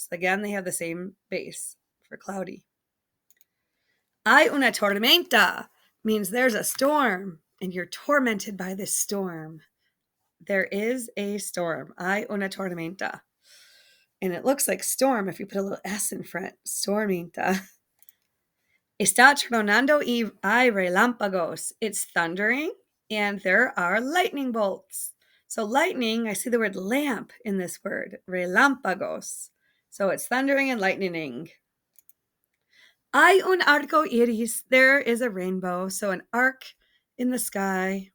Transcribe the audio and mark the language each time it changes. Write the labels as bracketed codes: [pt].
[en] So again, they have the same base for cloudy. [es] Hay una tormenta [en] means there's a storm and you're tormented by this storm. There is a storm. [es] Hay una tormenta. [en] And it looks like storm if you put a little S in front. [es] Stormenta. Está tronando y hay relámpagos. [en] It's thundering and there are lightning bolts. So lightning, I see the word lamp in this word. Relámpagos. So it's thundering and lightning. [es] Hay un arco iris. [en] There is a rainbow. So an arc in the sky.